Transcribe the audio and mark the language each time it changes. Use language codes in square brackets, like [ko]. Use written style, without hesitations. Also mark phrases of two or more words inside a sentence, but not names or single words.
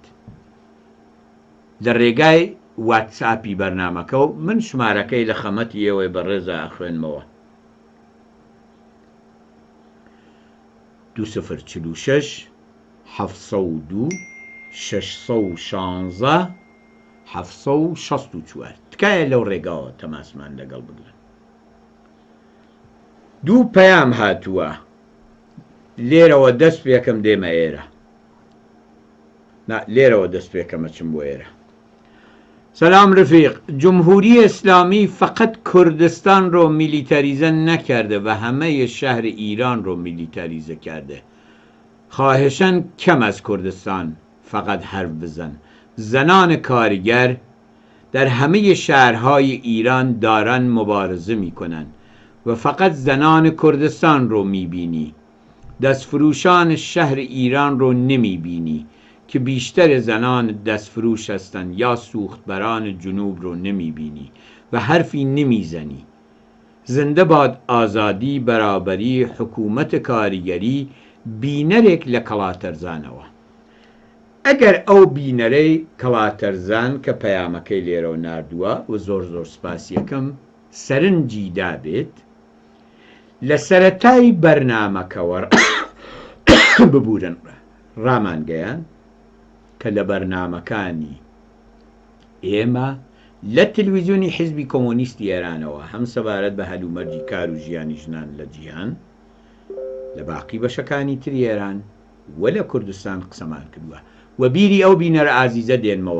[ckb] لە ڕێگای واتساپی بەرنامەکە و من شمارەکەی لە خەمەتی ئێوەی بەڕێزە ئەخوێنمەوە 2046 702 616 764 تکایە لەو ڕێگاوە تەماسمان لەگەڵ بگرن. دوو پەیام هاتووە لێرەوە دەست پێکەم دێمە ئێرە، لێرەوە دەست پێکەمە چم بۆ ئێرە. [fa] سلام رفیق، جمهوری اسلامی فقط کردستان رو میلیتاریزه نکرده و همه شهر ایران رو میلیتاریزه کرده. خواهشاً کم از کردستان فقط حرف بزن. زنان کارگر در همه شهرهای ایران دارن مبارزه میکنن و فقط زنان کردستان رو میبینی. دستفروشان شهر ایران رو نمیبینی که بیشتر زنان دستفروش هستند، یا سوختبران جنوب رو نمیبینی و حرفی نمیزنی. زنده باد آزادی، برابری، حکومت کارگری، [ckb] بینەرێک لە کەڵاتەرزانەوە. ئەگەر ئەو بینەرەی کەڵاتەرزان کە پەیامەکەی لێرە و ناردووە و زۆر زۆر سپاسیەکەم سەرنجی دابێت، لە سەرەتای بەرنامەکەوە ببورن ڕامانگەیان کە لە بەرنامەکانی ئێمە لە تەلەڤیزیۆنی حیزبی کۆمۆنیستی ئێرانەوە هەم سەبارەت بە هەلومەرجی کار و ژیانی ژنان لە جیهان لە باقی بەشەکانی تری ئێران و لە کوردستان قسەمان کردووە و بیری ئەو بینەرە ئازیزە دێنمەوە.